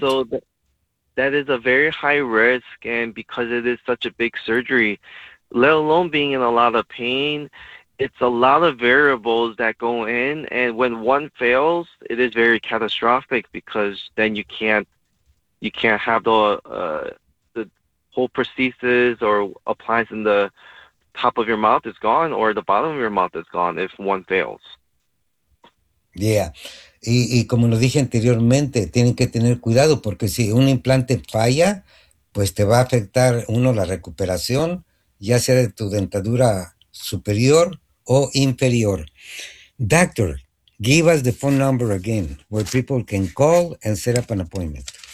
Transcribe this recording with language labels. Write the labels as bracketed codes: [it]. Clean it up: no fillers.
[en] So that is a very high risk, and because it is such a big surgery, let alone being in a lot of pain, it's a lot of variables that go in, and when one fails, it is very catastrophic because then you can't have the whole prosthesis or appliance in the top of your mouth is gone or the bottom of your mouth is gone if one fails. [es] Yeah, y como lo dije anteriormente, tienen que tener cuidado porque si un implante falla, pues te va a afectar uno la recuperación, ya sea de tu dentadura superior o inferior. [en] Doctor, give us the phone number again where people can call and set up an appointment.